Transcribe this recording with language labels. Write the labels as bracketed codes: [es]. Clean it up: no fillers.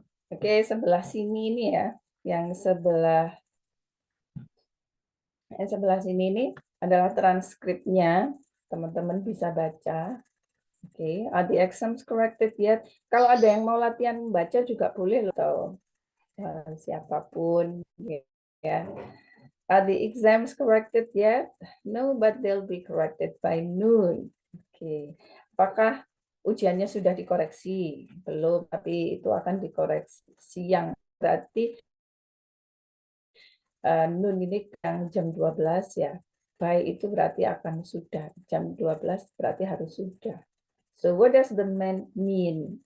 [id] Oke, sebelah sini ini ya, yang sebelah sini ini adalah transkripnya, teman-teman bisa baca. Oke, [en] are the exams corrected yet? [id] Kalau ada yang mau latihan baca juga boleh loh, siapapun ya. [en] Are the exams corrected yet? No, but they'll be corrected by noon. [id] Oke, apakah ujiannya sudah dikoreksi? Belum, tapi itu akan dikoreksi siang. Berarti Noon ini yang jam 12 ya. By itu berarti akan sudah. Jam 12 berarti harus sudah. [en] So what does the man mean?